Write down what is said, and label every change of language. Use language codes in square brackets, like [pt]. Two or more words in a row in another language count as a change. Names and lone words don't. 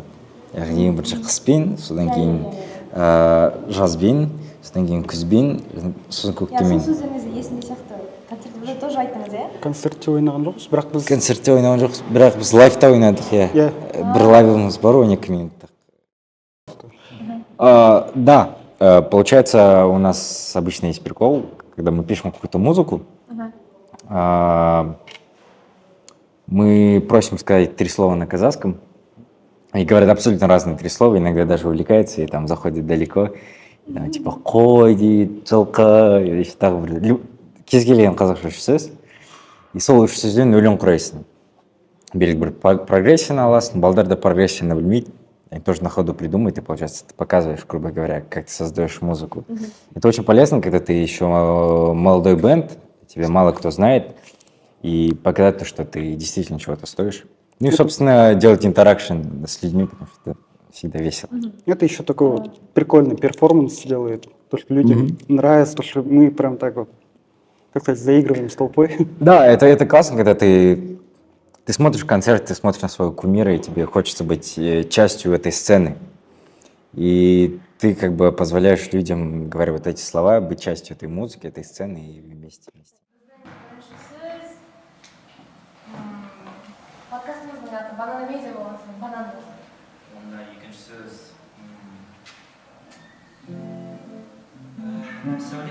[kk] Яғни ең бірінші қыспен, содан кейін жазбен, содан кейін күзбен, сосын көктеммен. Сол сөздеріңіз есінде сияқты. Концертте тоже айттыңыз, иә? Концертте ойнаған жоқпыз, бірақ біз... Концертте ойнаған жоқпыз, бірақ біз лайфта ойнадық, иә. Бір лайвымыз бар, 12 минуттық. [ru] Да, получается, у нас обычно есть прикол, когда мы пишем какую-то музыку, мы просим сказать 3 слова на казахском, и говорят абсолютно разные 3 слова, иногда даже увлекаются и там заходят далеко, там, типа [kk] қой дейді, жылқы, [ru] или [kk] тағы бір кез келген қазақша 3 сөз, [ru] и [kk] сол 3 сөзден өлең құрайсың. [ru] Белгілі бір прогрессияны аласың, [kk] балдар да прогрессияны білмейді, [ru] они тоже на ходу придумают, и получается ты показываешь, грубо говоря, как ты создаешь музыку. Это очень полезно, когда ты еще молодой бэнд, тебя мало кто знает, и показать то, что ты действительно чего-то стоишь. Ну и, собственно, делать интеракшн с людьми, потому что всегда весело. Это еще такой вот прикольный перформанс делает. То, что людям нравится, то, что мы прям так вот, как сказать, заигрываем с толпой. Да, это классно, когда ты смотришь концерт, ты смотришь на своего кумира, и тебе хочется быть частью этой сцены. И ты как бы позволяешь людям, говоря вот эти слова, быть частью этой музыки, этой сцены и вместе. [kk] Siz подкастымыздың аты банана медиа болған соң банан болсын. Онда екінші сөз сәуле.